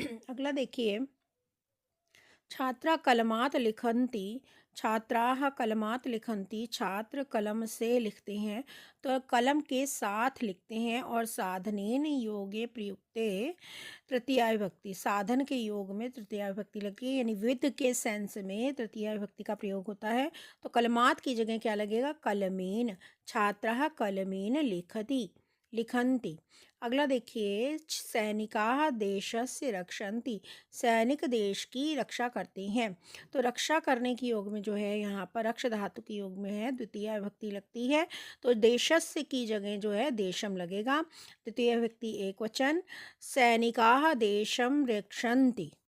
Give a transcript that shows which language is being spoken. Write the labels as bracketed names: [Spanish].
[Hindi] अगला देखिए, [Sanskrit] छात्रा कलमात लिखन्ति, छात्राः कलमात लिखन्ति, [Hindi] छात्र कलम से लिखते हैं। तो कलम के साथ लिखते हैं। और [Sanskrit] साधनेन योगे प्रयुक्ते तृतीया विभक्ति, [Hindi] साधन के योग में तृतीया विभक्ति लगती है, यानी विद के सेंस में तृतीया विभक्ति का प्रयोग होता है। तो कलमात की जगह क्या लगेगा? [Sanskrit] कलमेन, छात्राः कलमेन लिखति लिखन्ति। [Hindi] अगला देखिए, [Sanskrit] सैनिकाः देशस्य रक्षन्ति, [Hindi] सैनिक देश की रक्षा करते हैं। तो रक्षा करने के योग में जो है यहाँ पर रक्ष धातु के योग में है, द्वितीय विभक्ति लगती है। तो देशस्य की जगह जो है देशम लगेगा, द्वितीय विभक्ति एक वचन, [Sanskrit] सैनिकाः देशम रक्षन्ति।